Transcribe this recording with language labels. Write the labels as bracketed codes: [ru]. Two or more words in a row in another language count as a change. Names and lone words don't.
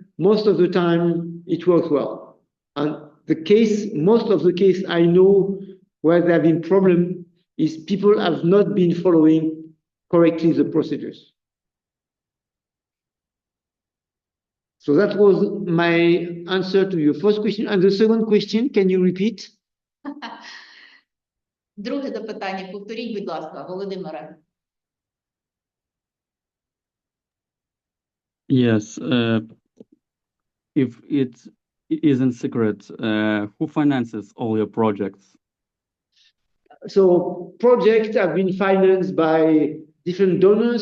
[en] Most of the time, it works well. And most of the case I know where there have been problems is people have not been following correctly the procedures. So that was my answer to your first question. And the second question, can you repeat? [uk] Друге запитання, повторіть, будь ласка, Володимире. [en] Yes, if it isn't secret, who finances all your projects? So projects have been financed by different donors.